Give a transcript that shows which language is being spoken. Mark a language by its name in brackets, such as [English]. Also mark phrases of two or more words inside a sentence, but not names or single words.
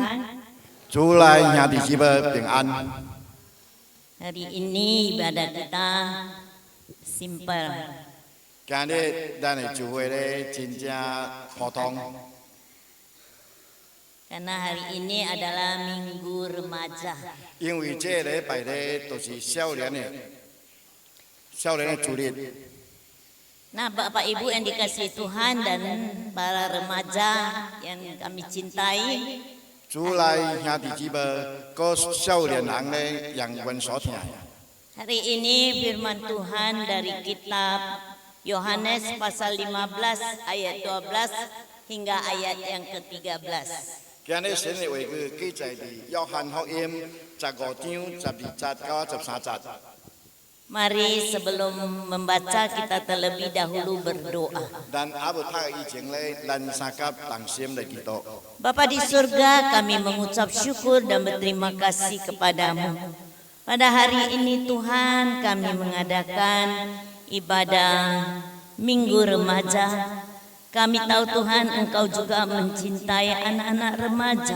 [Min Nan Chinese] 主来兄弟姊妹平安。 [Indonesian] Hari ini ibadah kita simpel. [Min Nan Chinese] 今日咱的聚会咧真正普通， [Indonesian] Karena hari ini adalah Minggu Remaja. [Min Nan Chinese] 因为这个礼拜咧都是少年的主日。 [Indonesian] Nah Bapak Ibu yang dikasihi Tuhan dan para remaja yang kami cintai, [Min Nan Chinese] 主来兄弟姊妹，个少年人咧让阮所听。 [Indonesian] hari ini firman Tuhan dari kitab Yohanes pasal 15 ayat 12 hingga ayat yang ke-13. [Min Nan Chinese] 今日神的话语记载伫约翰福音15章12节到13节。 [Indonesian] Mari sebelum membaca kita terlebih dahulu berdoa. [Min Nan Chinese] 咱阿要读以前咧，咱三甲同心来祈祷。 [Indonesian] Bapa di surga, kami mengucap syukur dan berterima kasih kepadamu. Pada hari ini Tuhan, kami mengadakan ibadah Minggu Remaja. Kami tahu Tuhan, Engkau juga mencintai anak-anak remaja.